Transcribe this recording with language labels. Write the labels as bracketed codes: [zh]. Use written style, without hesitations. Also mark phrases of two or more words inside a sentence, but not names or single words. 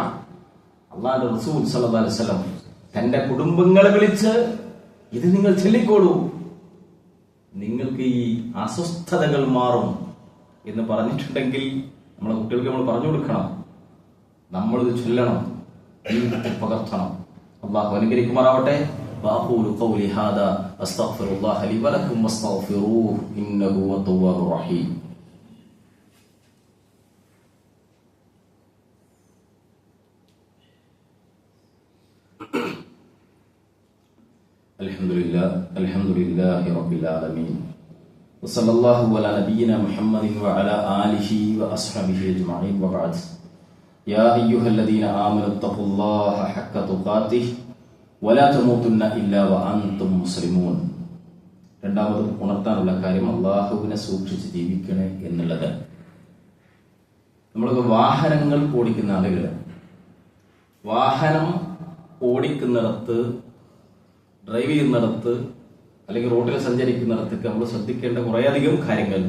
[ml] അല്ലാഹുവിന്റെ റസൂൽ [ar] صلى الله عليه وسلم [ml] തന്റെ കുടുംബങ്ങളെ വിളിച്ച് ഇത് നിങ്ങൾ ചൊല്ലിക്കോളൂ, നിങ്ങൾക്ക് ഈ അസ്വസ്ഥതകൾ മാറും എന്ന് പറഞ്ഞിട്ടുണ്ടെങ്കിൽ നമ്മളെ കുട്ടികൾക്ക് നമ്മൾ പറഞ്ഞു കൊടുക്കണം, നമ്മളിത് ചൊല്ലണം, ജീവിതത്തിൽ പകർത്തണം. അല്ലാഹു അനുഗ്രഹിക്കുമാറാവട്ടെ. [ar] وأقول قولي هذا أستغفر الله لي ولكم واستغفروه إنه هو التواب الرحيم. الحمد لله رب العالمين وصلى الله على نبينا محمد وعلى آله وأصحابه أجمعين وبعد. يا أيها الذين آمنوا اتقوا الله حق تقاته ولا تموتن إلا وأنتم مسلمون. [ml] രണ്ടാമത് ഉണർത്താനുള്ള കാര്യം അള്ളാഹുവിനെ സൂക്ഷിച്ച് ജീവിക്കണേ എന്നുള്ളത്. നമ്മളൊക്കെ വാഹനങ്ങൾ ഓടിക്കുന്ന ആളുകൾ, വാഹനം ഓടിക്കുന്നിടത്ത്, ഡ്രൈവ് ചെയ്യുന്നിടത്ത്, അല്ലെങ്കിൽ റോഡിൽ സഞ്ചരിക്കുന്നിടത്തൊക്കെ നമ്മൾ ശ്രദ്ധിക്കേണ്ട കുറേയധികം കാര്യങ്ങളുണ്ട്.